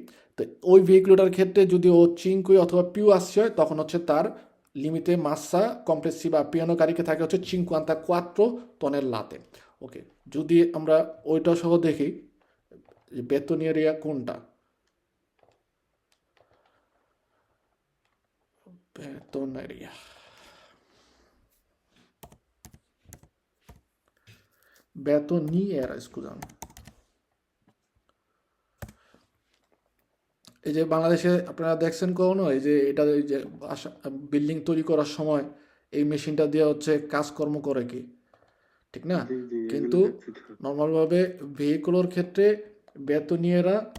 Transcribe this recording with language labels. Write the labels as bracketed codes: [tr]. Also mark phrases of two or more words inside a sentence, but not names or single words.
[bn] তো ওই ভেহিকুলটার ক্ষেত্রে যদি [it] o cinque o più assi [bn] হয় তখন হচ্ছে তার লিমিটে [it] massa complessiva a pieno carico [bn] থাকে হচ্ছে 54 tonnellate। ওকে, যদি আমরা ওইটা সহ দেখি বেতনিয়েরিয়া কোনটা, [it] Betoneria. Betoniera, scusami. [bn] এই যে বাংলাদেশে আপনারা দেখছেন কখনো এই যে এটা এই যে বিল্ডিং তৈরি করার সময় এই মেশিনটা দিয়ে হচ্ছে কাজকর্ম করে কি, ঠিক না? জি জি, এগুলো কিন্তু দেখছি তো। নর্মালভাবে ভেহিকুলোর ক্ষেত্রে বেতনিয়েরা